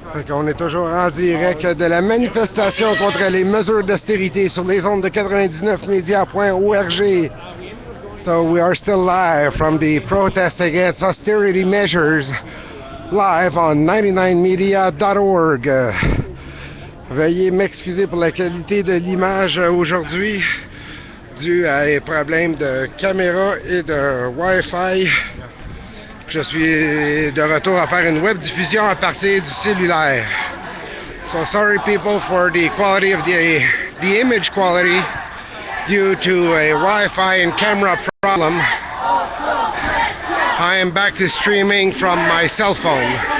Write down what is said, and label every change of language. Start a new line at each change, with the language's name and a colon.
French: On est toujours en direct de la manifestation contre les mesures d'austérité sur les ondes de 99media.org.
English: So we are still live from the protest against austerity measures, live on 99media.org.
French: Veuillez m'excuser pour la qualité de l'image aujourd'hui, dû à des problèmes de caméra et de Wi-Fi. Je suis de retour à faire une web diffusion à partir du cellulaire.
English: So sorry people for the quality of the image quality due to a Wi-Fi and camera problem. I am back to streaming from my cell phone.